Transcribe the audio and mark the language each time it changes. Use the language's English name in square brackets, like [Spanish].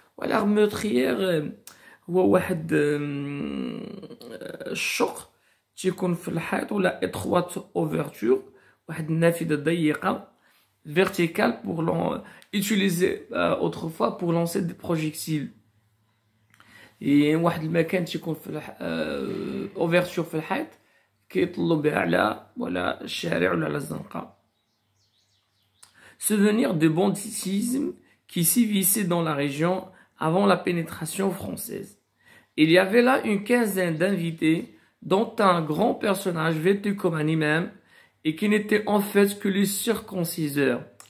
[French] Voilà, meurtrière, [Arabic] هو واحد الشق تيكون في الحيط ولا [French] étroite ouverture, [Arabic] واحد النافذة ضيقة [French] verticale pour utiliser autrefois pour lancer des projectiles. [Arabic] Et واحد المكان تيكون في ouverture في الحيط كيطلوا بها على ولا الشارع ولا على الزنقة. [French] Souvenir de banditisme qui sévissait dans la région avant la pénétration française. Il y avait là une quinzaine d'invités, dont un grand personnage vêtu comme un imam et qui n'était en fait que les circonciseurs.